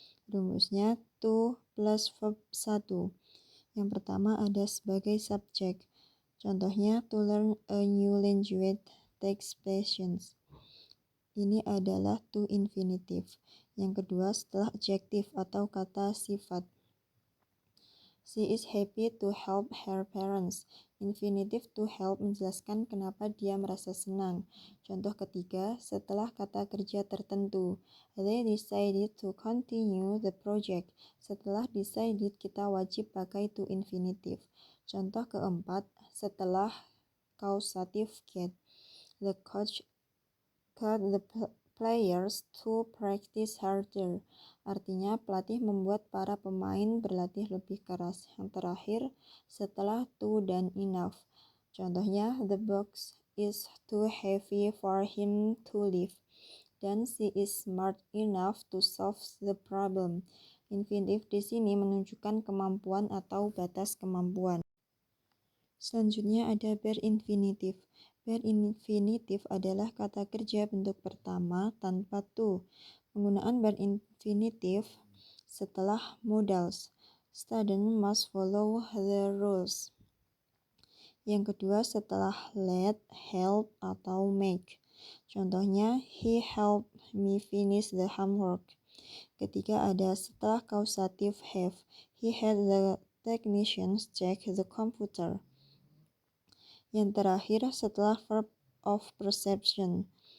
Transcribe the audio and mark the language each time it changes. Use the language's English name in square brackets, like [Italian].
[Indonesian] Rumusnya to plus verb 1. Yang pertama ada sebagai subjek. [English] Contohnya to learn a new language takes patience. [Indonesian] Ini adalah to infinitive. Yang kedua setelah adjective atau kata sifat. [English] She is happy to help her parents. [Indonesian] Infinitive to help menjelaskan kenapa dia merasa senang. Contoh ketiga, setelah kata kerja tertentu. [English] They decided to continue the project. [Indonesian] Setelah decided kita wajib pakai to infinitive. Contoh keempat, setelah causative get. [English] The coach got the players to practice harder. [Indonesian] Artinya pelatih membuat para pemain berlatih lebih keras. Yang terakhir, setelah to dan enough. [English] Contohnya, the box is too heavy for him to lift. Dan she is smart enough to solve the problem. [Indonesian] Infinitive di sini menunjukkan kemampuan atau batas kemampuan. Selanjutnya ada bare infinitive. Bare infinitive adalah kata kerja bentuk pertama tanpa to. Penggunaan bare infinitive setelah modals. [English] Student must follow the rules. [Indonesian] Yang kedua setelah let, help, atau make. [English] Contohnya, he helped me finish the homework. [Indonesian] Ketiga ada setelah causative have. [English] He had the technicians check the computer. [Indonesian] Yang terakhir setelah verb of perception.